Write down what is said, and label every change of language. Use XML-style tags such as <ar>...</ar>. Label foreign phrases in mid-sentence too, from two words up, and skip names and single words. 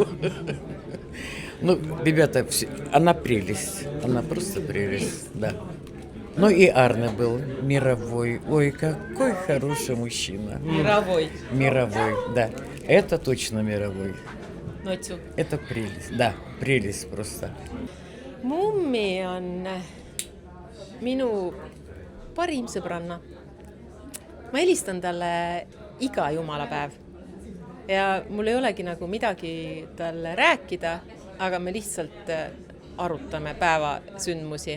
<ru>Ну, ребята, она прелесть, она просто прелесть, да. Ну и Арне был мировой. Ой, какой хороший мужчина. Мировой. Мировой, да. Это точно мировой. Notsu. Это прелесть, да, прелесть просто.</ru> <et>Mummi on minu parim sõbranna. Ma helistan talle iga jumalapäev. Ja mul ei olegi nagu midagi talle rääkida, aga me lihtsalt arutame päeva sündmusi.</et>